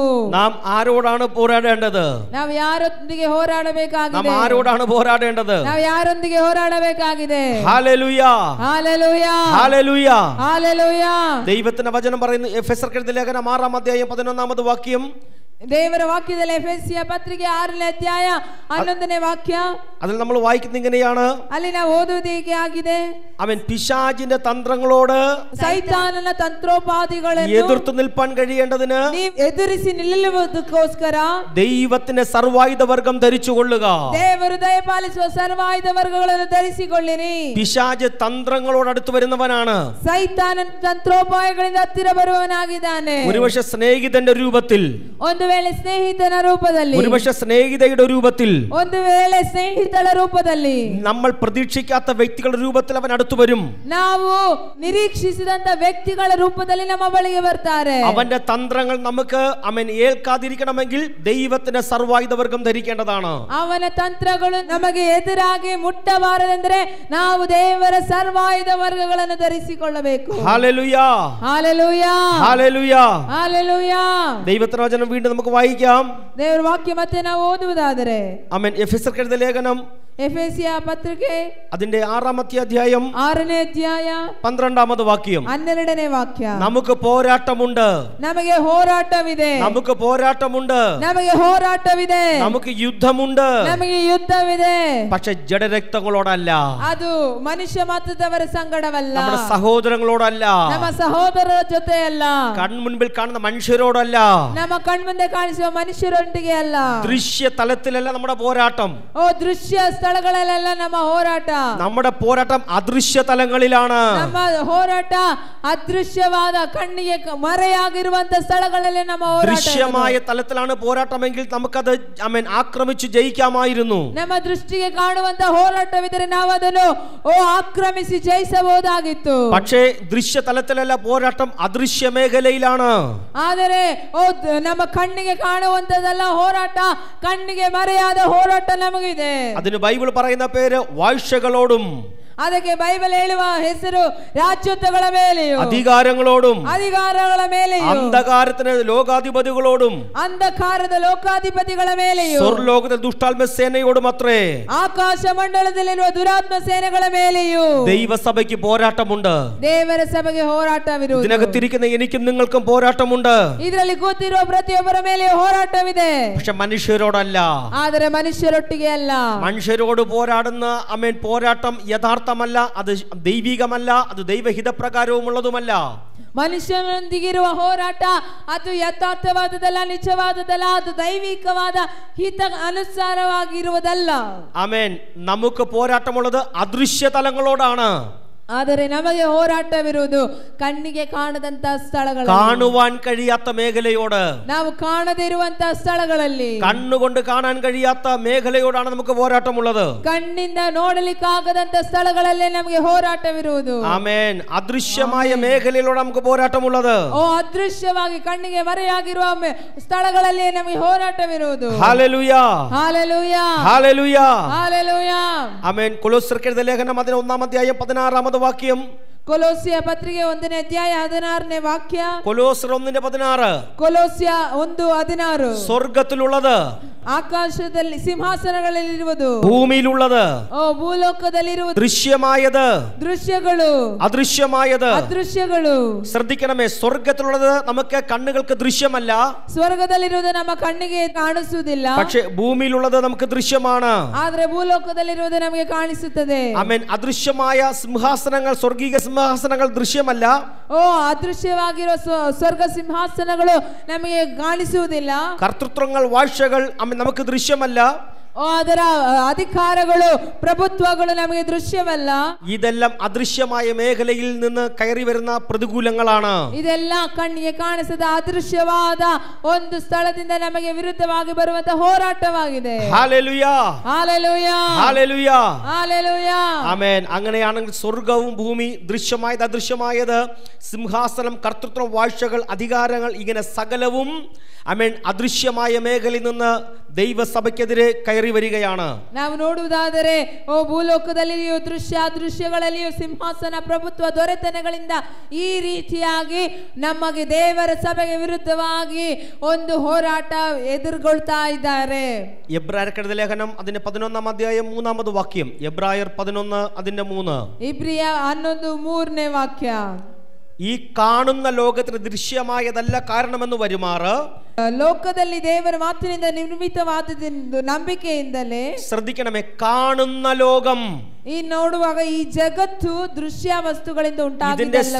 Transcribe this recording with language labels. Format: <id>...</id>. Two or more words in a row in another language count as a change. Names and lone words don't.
<ml>നാം ആരോടാണ് പോരാടേണ്ടത്?</ml> <kn>ನಾವು ಯಾರೊಂದಿಗೆ ಹೋರಾಡಬೇಕಾಗಿದೆ?</kn> <ml>നാം ആരോടാണ് പോരാടേണ്ടത്?</ml> <kn>ನಾವು ಯಾರೊಂದಿಗೆ ಹೋರಾಡಬೇಕಾಗಿದೆ?</kn> <ml>ഹല്ലേലൂയ ഹല്ലേലൂയ ഹല്ലേലൂയ ഹല്ലേലൂയ. ദൈവത്തിന്റെ വചനം പറയുന്നു, എഫെസർക്ക് എഴുതിയ ലേഖനം 6-ാം വാക്യം.</ml> <kn>ದೇವರ ವಾಕ್ಯದಲ್ಲಿ ಎಫೆಸಿಯ ಪತ್ರಿಕೆ 6ನೇ ಅಧ್ಯಾಯ 11ನೇ ವಾಕ್ಯ.</kn> <ml>അതിൽ നമ്മൾ വായിക്കുന്നത് ഇങ്ങനെയാണ്.</ml> <kn>ಅಲ್ಲಿ ನಾವು ಓದುವುದು ಹೀಗೆ ಆಗಿದೆ,</kn> <ml>അവൻ പിശാചിന്റെ തന്ത്രങ്ങളോട്</ml> <kn>ಸೈತಾನನ ತಂತ್ರೋಪಾದಿಗಳನ್ನು</kn> <ml>എതിർത്തു നിൽപ്പാൻ കഴിയേണ്ടതിന്</ml> <kn>ನೀವು ಎದುರಿಸಿ ನಿಲ್ಲುವುದಕ್ಕೋಸ್ಕರ</kn> <ml>ദൈവത്തിന്റെ സർവായുധ വർഗം ധരിച്ചുകൊള്ളുക.</ml> <kn>ದೇವರು ದಯಪಾಲಿಸುವ ಸರ್ವಾಯುಧ ವರ್ಗಗಳನ್ನು ಧರಿಸಿಕೊಳ್ಳಿರಿ.</kn> <ml>പിശാച് തന്ത്രങ്ങളോട് അടുത്ത് വരുന്നവനാണ്.</ml> <kn>ಸೈತಾನನ ತಂತ್ರೋಪಾಯಗಳಿಂದ ಹತ್ತಿರ ಬರುವವನಾಗಿದ್ದಾನೆ.</kn> <ml>ഒരുപക്ഷെ സ്നേഹിതന്റെ രൂപത്തിൽ,</ml> <kn>ಒಂದು ವೇಳೆ ಸ್ನೇಹಿತನ ರೂಪದಲ್ಲಿ,</kn> <ml>ഒരുപക്ഷെ സ്നേഹിതയുടെ രൂപത്തിൽ,</ml> <kn>ಒಂದು ವೇಳೆ ಸ್ನೇಹಿತಳ ರೂಪದಲ್ಲಿ,</kn> <ml>നമ്മൾ പ്രതീക്ഷിക്കാത്ത വ്യക്തികളുടെ രൂപത്തിൽ അവൻ അടുത്തു വരും.</ml> <kn>ನಾವು ನಿರೀಕ್ಷಿಸಿದಂತ ವ್ಯಕ್ತಿಗಳ ರೂಪದಲ್ಲಿ ನಮ್ಮ ಬಳಿಗೆ ಬರ್ತಾರೆ.</kn> <ml>അവന്റെ തന്ത്രങ്ങൾ നമുക്ക് ഏൽക്കാതിരിക്കണമെങ്കിൽ ദൈവത്തിന്റെ സർവായുധ വർഗം ധരിക്കേണ്ടതാണ്.</ml> <kn>ಅವನ ತಂತ್ರಗಳು ನಮಗೆ ಎದುರಾಗಿ ಮುಟ್ಟಬಾರದೆಂದರೆ ನಾವು ದೇವರ ಸರ್ವಾಯುಧ ವರ್ಗಗಳನ್ನು ಧರಿಸಿಕೊಳ್ಳಬೇಕು.</kn> <ml>ഹല്ലേലൂയ</ml> <kn>ಹಲ್ಲೆಲೂಯ</kn> <ml>ഹല്ലേലൂയ</ml> <kn>ಹಲ್ಲೆಲೂಯ.</kn> <ml>ദൈവത്തിന്റെ വചനം വീണ്ടും നമുക്ക് വായിക്കാം.</ml> <kn>ದೇವರ ವಾಕ್ಯ ಮತ್ತೆ ನಾವು ಓದುವುದಾದರೆ,</kn> <ml>ആമേൻ. എഫെസർക്ക് എഴുതിയ ലേഖനം</ml> <kn>ಎಫೆಸಿಯ ಪತ್ರಿಕೆ</kn> <ml>അതിന്റെ 6ാം അധ്യായം</ml> <kn>6ನೇ ಅಧ್ಯಾಯ</kn> <ml>12ാം വാക്യം.</ml> <kn>12ನೇ ವಾಕ್ಯ.</kn> <ml>നമുക്ക് പോരാട്ടമുണ്ട്,</ml> <kn>ನಮಗೆ ಹೋರಾಟವಿದೆ,</kn> <ml>നമുക്ക് പോരാട്ടമുണ്ട്,</ml> <kn>ನಮಗೆ ಹೋರಾಟವಿದೆ,</kn> <ml>നമുക്ക് യുദ്ധമുണ്ട്,</ml> <kn>ನಮಗೆ ಯುದ್ಧವಿದೆ.</kn> <ml>പക്ഷെ ജഡരക്തങ്ങളോടല്ല,</ml> <kn>ಅದು ಮನುಷ್ಯ ಮಾತ್ರದವರ ಸಂಗಡವಲ್ಲ,</kn> <ml>നമ്മുടെ സഹോദരങ്ങളോടല്ല,</ml> <kn>ನಮ್ಮ ಸಹೋದರರ ಜೊತೆ ಅಲ್ಲ,</kn> <ml>കൺമുൻപിൽ കാണുന്ന മനുഷ്യരോടല്ല,</ml> <kn>ನಮ್ಮ ಕಣ್ಮುಂದೆ ಕಾಣಿಸುವ ಮನುಷ್ಯರೊಂದಿಗೆ ಅಲ್ಲ,</kn> <ml>ദൃശ്യ തലത്തിലല്ല നമ്മുടെ പോരാട്ടം.</ml> <kn>ಓ ದೃಶ್ಯ ಸ್ಥಳಗಳಲ್ಲೆಲ್ಲ ನಮ್ಮ ಹೋರಾಟ.</kn> <ml>നമ്മുടെ പോരാട്ടം അദൃശ്യ തലങ്ങളിലാണ്.</ml> <kn>ನಮ್ಮ ಹೋರಾಟ ಅದೃಶ್ಯವಾದ ಕಣ್ಣಿಗೆ ಮರೆಯಾಗಿರುವಂತ ಸ್ಥಳಗಳಲ್ಲಿ ನಮ್ಮ ಹೋರಾಟ.</kn> <ml>ദൃശ്യമായ തലത്തിലാണ് പോരാട്ടമെങ്കിൽ നമുക്കത് ആക്രമിച്ചു ജയിക്കാമായിരുന്നു.</ml> <kn>ನಮ್ಮ ದೃಷ್ಟಿಗೆ ಕಾಣುವಂತ ಹೋರಾಟವಿದ್ದರೆ ನಾವು ಅದನ್ನು ಆಕ್ರಮಿಸಿ ಜಯಿಸಬಹುದಾಗಿತ್ತು.</kn> <ml>പക്ഷേ ദൃശ്യ തലത്തിലല്ല പോരാട്ടം, അദൃശ്യ മേഖലയിലാണ്.</ml> <kn>ಆದರೆ ನಮ್ಮ ಕಣ್ಣಿಗೆ ಕಾಣುವಂತದಲ್ಲ ಹೋರಾಟ, ಕಣ್ಣಿಗೆ ಮರೆಯಾದ ಹೋರಾಟ ನಮಗಿದೆ.</kn> <ml>അതിന് ബൈബിൾ പറയുന്ന പേര് വാഴ്ചകളോടും</ml> <kn>ಅದಕ್ಕೆ ಬೈಬಲ್ ಹೇಳುವ ಹೆಸರು രാജ്യത്വಗಳ ಮೇಲೆಯೂ</kn> <ml>അധികാരങ്ങളോടും</ml> <kn>ಅಧಿಕಾರಗಳ ಮೇಲೆಯೂ</kn> <ml>അന്ധകാരത്തിന് ലോകാധിപതികളോടും</ml> <kn>ಅಂಧಕಾರದ ಲೋಕಾಧಿಪತಿಗಳ ಮೇಲೆಯೂ</kn> <ml>സ്വർലോകത്തിലെ ദുഷ്ടാത്മ സേനയോടും അത്രേ</ml> <kn>ಆಕಾಶ ಮಂಡಲದಲ್ಲಿರುವ ದುರಾತ್ಮ ಸೇನೆಗಳ ಮೇಲೆಯೂ</kn> <ml>ദൈവസഭയ്ക്ക് പോരാട്ടമുണ്ട്.</ml> <kn>ದೇವರ ಸಭೆಗೆ ಹೋರಾಟವಿರುವುದು.</kn> <ml>ഇതിനകത്തിരിക്കുന്ന എനിക്കും നിങ്ങൾക്കും പോരാട്ടമുണ്ട്.</ml> <kn>ಇದರಲ್ಲಿ ಕೂತಿರುವ ಪ್ರತಿಯೊಬ್ಬರ ಮೇಲೆಯೂ ಹೋರಾಟವಿದೆ.</kn> <ml>പക്ഷെ മനുഷ്യരോടല്ല,</ml> <kn>ಆದರೆ ಮನುಷ್ಯರೊಟ್ಟಿಗೆ ಅಲ್ಲ.</kn> <ml>മനുഷ്യരോട് പോരാടുന്ന പോരാട്ടം യഥാർത്ഥമല്ല, അത് ദൈവികമല്ല, അത് ദൈവഹിതപ്രകാരവുമുള്ളതുമല്ല.</ml> <kn>ಮನುಷ್ಯನೊಂದಿಗಿರುವ ಹೋರಾಟ ಅದು ಯಥಾರ್ಥವಾದದಲ್ಲ, ನಿಜವಾದದಲ್ಲ, ಅದು ದೈವಿಕವಾದ ಹಿತ ಅನುಸಾರವಾಗಿರುವುದಲ್ಲ.</kn> <ml>ആമേൻ. നമുക്ക് പോരാട്ടമുള്ളത് അദൃശ്യ തലങ്ങളോടാണ്.</ml> <kn>ಆದರೆ ನಮಗೆ ಹೋರಾಟವಿರುವುದು ಕಣ್ಣಿಗೆ ಕಾಣದಂತ ಸ್ಥಳಗಳು,</kn> <ml>കാണുവാൻ കഴിയാത്ത മേഖലയോട്,</ml> <kn>ನಾವು ಕಾಣದೇ ಇರುವಂತಹ ಸ್ಥಳಗಳಲ್ಲಿ,</kn> <ml>കണ്ണുകൊണ്ട് കാണാൻ കഴിയാത്ത മേഖലയോടാണ് നമുക്ക് പോരാട്ടമുള്ളത്.</ml> <kn>ಕಣ್ಣಿಂದ ನೋಡಲಿಕ್ಕಾಗದಂತ ಸ್ಥಳಗಳಲ್ಲೇ ನಮಗೆ ಹೋರಾಟವಿರುವುದು.</kn> <ml>ആമേൻ. അദൃശ്യമായ മേഖലയിലൂടെ നമുക്ക് പോരാട്ടമുള്ളത്.</ml> <kn>ಓ ಅದೃಶ್ಯವಾಗಿ ಕಣ್ಣಿಗೆ ಮರೆಯಾಗಿರುವ ಸ್ಥಳಗಳಲ್ಲೇ ನಮಗೆ ಹೋರಾಟವಿರುವುದು.</kn> <ml>ഹല്ലേലൂയ, ഹല്ലേലൂയ, ഹല്ലേലൂയ, ഹല്ലേലൂയ. ആമേൻ. കൊലോസ്യർക്ക് എഴുതിയ ലേഖനം അതിന്റെ 1-ാം അധ്യായം 16-ാമത്തെ വാക്യം.</ml> <kn>ಕೊಲೋಸ್ಯ ಪತ್ರಿಕೆ 1ನೇ ಅಧ್ಯಾಯ 16ನೇ ವಾಕ್ಯ.</kn> <ml>കൊലോസ്യർ 1:16.</ml> <kn>ಕೊಲೋಸ್ಯ 1:16.</kn> <ml>സ്വർഗത്തിലുള്ളത്,</ml> <kn>ಆಕಾಶದಲ್ಲಿ ಸಿಂಹಾಸನಗಳಲ್ಲಿರುವುದು,</kn> <ml>ഭൂമിയിലുള്ളത്,</ml> <kn>ಓ ಭೂಲೋಕದಲ್ಲಿರುವುದು,</kn> <ml>ദൃശ്യമായത്,</ml> <kn>ದೃಶ್ಯಗಳು,</kn> <ml>അദൃശ്യമായത്.</ml> <kn>ಅದೃಶ್ಯಗಳು.</kn> <ml>ശ്രദ്ധിക്കണമേ, സ്വർഗത്തിലുള്ളത് നമുക്ക് കണ്ണുകൾക്ക് ദൃശ്യമല്ല,</ml> <kn>ಸ್ವರ್ಗದಲ್ಲಿರುವುದು ನಮ್ಮ ಕಣ್ಣಿಗೆ ಕಾಣಿಸುವುದಿಲ್ಲ,</kn> <ml>പക്ഷേ ഭൂമിയിലുള്ളത് നമുക്ക് ദൃശ്യമാണ്.</ml> <kn>ಆದ್ರೆ ಭೂಲೋಕದಲ್ಲಿರುವುದು ನಮಗೆ ಕಾಣಿಸುತ್ತದೆ.</kn> <ml>ആമേൻ. അദൃശ്യമായ സിംഹാസനങ്ങൾ, സ്വർഗീയ സിംഹാസനങ്ങൾ ദൃശ്യമല്ല.</ml> <kn>ಓ ಅದೃಶ್ಯವಾಗಿರುವ ಸ್ವರ್ಗ ಸಿಂಹಾಸನಗಳು ನಮಗೆ ಕಾಣಿಸುವುದಿಲ್ಲ.</kn> <ml>കർത്തൃത്വങ്ങൾ, വാഴ്ചകൾ നമുക്ക് ദൃശ്യമല്ല.</ml> <kn>ಅದರ ಅಧಿಕಾರಗಳು, ಪ್ರಭುತ್ವಗಳು ನಮಗೆ ದೃಶ್ಯವಲ್ಲ.</kn> <ml>ഇതെല്ലാം അദൃശ്യമായ മേഖലയിൽ നിന്ന് കയറി വരുന്ന പ്രതികൂലങ്ങളാണ്.</ml> <kn>ಇದೆಲ್ಲ ಕಣ್ಣಿಗೆ ಕಾಣಿಸದ ಅದೃಶ್ಯವಾದ ಒಂದು ಸ್ಥಳದಿಂದ ನಮಗೆ ವಿರುದ್ಧವಾಗಿ ಬರುವಂತ ಹೋರಾಟವಾಗಿದೆ.</kn> <ml>ഹല്ലേലൂയ, ഹല്ലേലൂയ, ഹല്ലേലൂയ, ഹല്ലേലൂയ. ആമേൻ. അങ്ങനെയാണെങ്കിൽ സ്വർഗവും ഭൂമി, ദൃശ്യമായത് അദൃശ്യമായത്, സിംഹാസനം, കർത്തൃത്വം, വാഴ്ചകൾ, അധികാരങ്ങൾ, ഇങ്ങനെ സകലവും ആമേൻ അദൃശ്യമായ മേഖലയിൽ നിന്ന് ദൈവസഭയ്ക്കെതിരെ കയറി വരികയാണ്.</ml> <kn>ನಾವು ನೋಡುವುದಾದರೆ ಓ ಭೂಲೋಕದಲ್ಲಿಯೂ ದೃಶ್ಯಗಳಲ್ಲಿಯೂ ಸಿಂಹಾಸನ, ಪ್ರಭುತ್ವ, ದೊರೆತನಗಳಿಂದ ಈ ರೀತಿಯಾಗಿ ನಮಗೆ ದೇವರ ಸಭೆಗೆ ವಿರುದ್ಧವಾಗಿ ಒಂದು ಹೋರಾಟ ಎದುರುಗೊಳ್ತಾ ಇದ್ದಾರೆ.</kn> <ml>എബ്രായർക്കെഴുതിയ ലേഖനം അതിന്റെ 11-ാം അധ്യായം 3-ാമത് വാക്യം. എബ്രായർ 11 അതിന്റെ 3.</ml> <kn>ಇಬ್ರಿಯ 11:3ನೇ ವಾಕ್ಯ.</kn> <ml>ഈ കാണുന്ന ലോകത്തിന് ദൃശ്യമായതല്ല കാരണമെന്ന് വരുമാറ്</ml> <kn>ಲೋಕದಲ್ಲಿ ದೇವರ ಮಾತಿನಿಂದ ನಿರ್ಮಿತವಾದದೆಂದು ನಂಬಿಕೆಯಿಂದಲೇ.</kn> <ml>ശ്രദ്ധിക്കണമേ, കാണുന്ന ലോകം,</ml> <kn>ಈ ನೋಡುವಾಗ ಈ ಜಗತ್ತು ದೃಶ್ಯ ವಸ್ತುಗಳಿಂದ</kn> <ml>ഇതിന്റെ</ml> <kn>ಉಂಟಾಗಿದ್ದೆಲ್ಲವೂ,</kn>